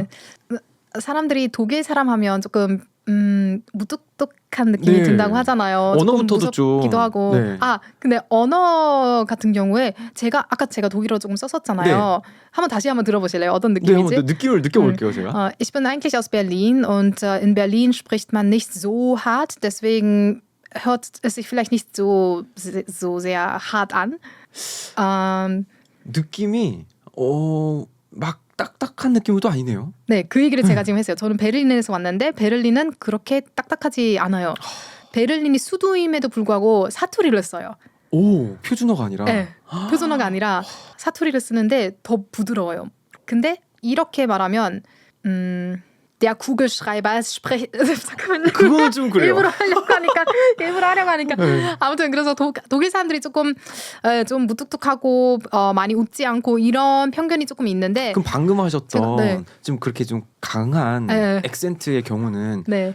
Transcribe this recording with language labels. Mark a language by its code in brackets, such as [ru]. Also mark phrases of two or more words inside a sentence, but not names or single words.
[ko] 사람들이 독일 사람 하면 조금 무뚝뚝한 느낌이 네. 든다고 하잖아요. 언어부터도 조금 무섭기도 좀, 하고. 네. 근데 언어 같은 경우에 아까 제가 독일어 조금 썼었잖아요. 다시 한번 들어보실래요? 어떤 네, 느낌인지? 한번 느낌을 느껴볼게요, 제가. [de] Ich bin eigentlich aus Berlin und in Berlin spricht man nicht so hart, deswegen hört es sich vielleicht nicht so sehr hart an. [ko] 느낌이 막 딱딱한 느낌은 또 아니네요. 네, 그 얘기를 제가 지금 했어요. 저는 베를린에서 왔는데 베를린은 그렇게 딱딱하지 않아요. 베를린이 수도임에도 불구하고 사투리를 써요. 표준어가 아니라. 네, 표준어가 아니라 사투리를 쓰는데 더 부드러워요. 근데 이렇게 말하면 [de] der Kugelschreiber spricht [ko] 잠깐만요. 그거는 좀 그래요. 일부러 하려고 하니까. 네. 아무튼 그래서 독일 사람들이 조금 좀 무뚝뚝하고 많이 웃지 않고 이런 편견이 조금 있는데 그럼 방금 하셨던 네. 좀 그렇게 좀 강한 네. 액센트의 경우는 네,